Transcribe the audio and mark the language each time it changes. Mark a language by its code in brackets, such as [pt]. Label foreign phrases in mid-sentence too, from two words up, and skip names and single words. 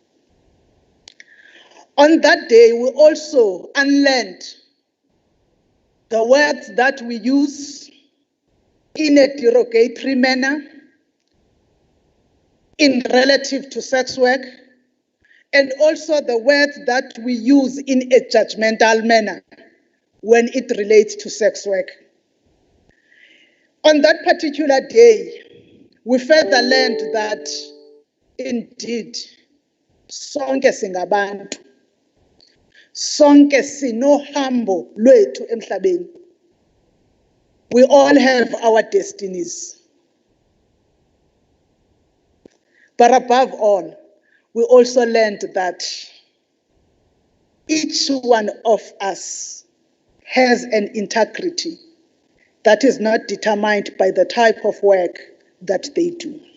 [en] On that day, we also unlearned the words that we use in a derogatory manner in relative to sex work, and also the words that we use in a judgmental manner when it relates to sex work. On that particular day, we further learned that indeed [zu] sonke singabantu, sonke sinohambo lwethu emhlabeni. [en] We all have our destinies. But above all, we also learned that each one of us has an integrity that is not determined by the type of work that they do.